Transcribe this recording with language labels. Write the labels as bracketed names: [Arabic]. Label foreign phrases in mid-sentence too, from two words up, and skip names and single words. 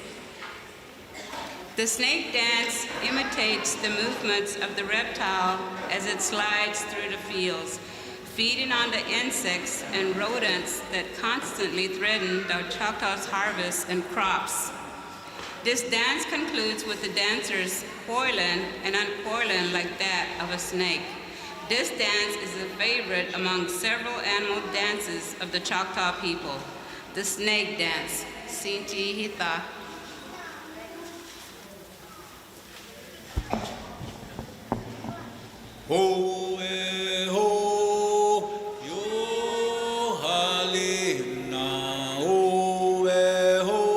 [English] The snake dance imitates the movements of the reptile as it slides through the fields, feeding on the insects and rodents that constantly threaten the Choctaw's harvests and crops. This dance concludes with the dancers coiling and uncoiling like that of a snake. This dance is a favorite among several animal dances of the Choctaw people. The snake dance, Sinti Hilha. Ho e ho, yo halina. Ho e ho.